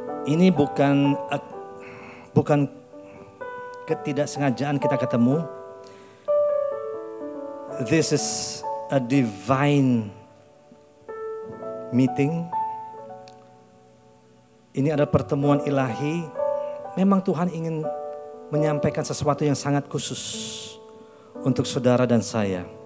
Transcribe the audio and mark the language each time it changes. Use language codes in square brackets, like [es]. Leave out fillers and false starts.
[id] Ini bukan ketidaksengajaan kita ketemu. [en] This is a divine meeting. [id] Ini adalah pertemuan ilahi. Memang Tuhan ingin menyampaikan sesuatu yang sangat khusus untuk saudara dan saya.